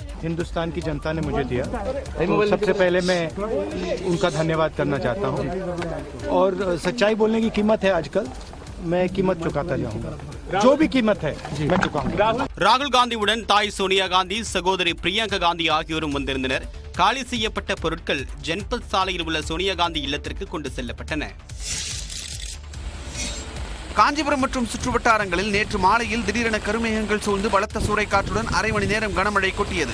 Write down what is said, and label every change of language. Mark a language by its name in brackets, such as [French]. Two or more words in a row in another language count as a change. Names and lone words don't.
[Hindi] हिंदुस्तान की जनता ने मुझे दिया, तो सबसे पहले मैं उनका धन्यवाद करना चाहता हूं और सच्चाई बोलने की कीमत है आजकल, मैं कीमत चुकाता जाऊंगा, जो भी कीमत है मैं चुकाऊंगा. [Tamil] ராகுல் காந்தியுடன் தாய் சோனியா காந்தி, சகோதரி பிரியங்கா காந்தி ஆகியோரும் வந்திருந்தனர். காலி செய்யப்பட்ட பொருட்கள் ஜன்பத் சாலையில் உள்ள சோனியா காந்தி இல்லத்திற்கு கொண்டு செல்லப்பட்டன. காஞ்சிபுரம் மற்றும் சுற்றுவட்டாரங்களில் நேற்று மாலையில் திடீரென கருமேகங்கள் சூழ்ந்து பலத்த சூறைக்காற்றுடன் அரை மணி நேரம் கனமழை கொட்டியது.